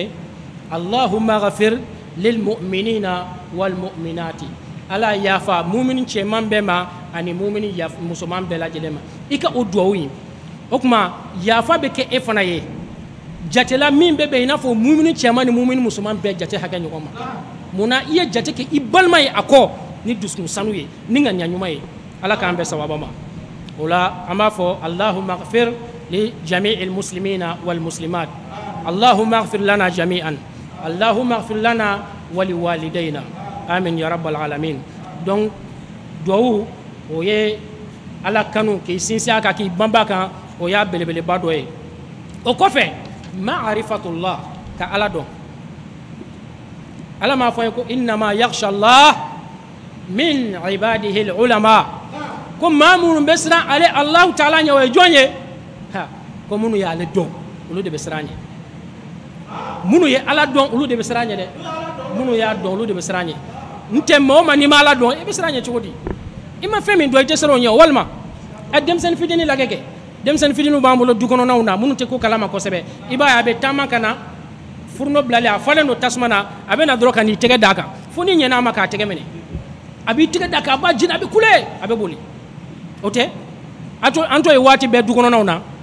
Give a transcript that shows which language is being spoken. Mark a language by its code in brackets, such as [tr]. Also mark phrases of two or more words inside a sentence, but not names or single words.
[bm] ye [ar] اللهم اغفر للمؤمنين والمؤمنات [bm] ala yafa mumini cɛman bɛɛ ma ani mumini musoman bɛɛ lajɛlen ma i ka o duwawu in o tuma yafa bɛ kɛ e fana ye jatela min bɛ bɛn i n'a fɔ mumini cɛman ni mumini musoman bɛɛ jate hakɛ ɲɔgɔn ma munna i ye jate kɛ i balima ye a kɔ ni dusukun sanu ye ni ŋaniya ɲuman ye ala k'an bɛɛ sababa ma o la an b'a fɔ [ar] اللهم اغفر لجميع المسلمين والمسلمات اللهم اغفر لنا جميعا اللهم اغفر لنا ولوالدينا آمين يا رب العالمين [bm] donc duwawu o ye ala kanu k'i sinsin a kan k'i banba kan o y'a belebeleba dɔ ye o kɔfɛ ma'rifatullah ka ala dɔn ala m'a fɔ ye ko [ar] إنما يخشى الله من عباده العلماء [bm] ko maa minnu bɛ siran ale [ar] الله تعالى [bm] ɲɛ o ye jɔn ye ko minnu y'ale dɔn olu de bɛ siran ɲɛ minnu ye ala dɔn olu de bɛ siran ɲɛ dɛ minnu y'a dɔn olu de bɛ siran ɲɛ n tɛ maa o maa n'i ma ala dɔn i bɛ siran ɲɛ cogo di i ma fɛn min dɔn i tɛ siran o ɲɛ walima denmisɛnnin fitinin lajɛ kɛ denmisɛnnin fitininw b'an bolo du kɔnɔnaw na minnu tɛ ko kalama kosɛbɛ i b'a ye a bɛ taama ka na furunɔ bilalen a falen don tasuma na a bɛ na dɔrɔn ka n'i tɛgɛ d'a kan fo n'i ɲɛna a ma k'a tɛgɛ minɛ a b'i tɛgɛ d'a kan a b'a jeni a bɛ kule a bɛ boli o tɛ an to ye waati bɛɛ du kɔnɔnaw na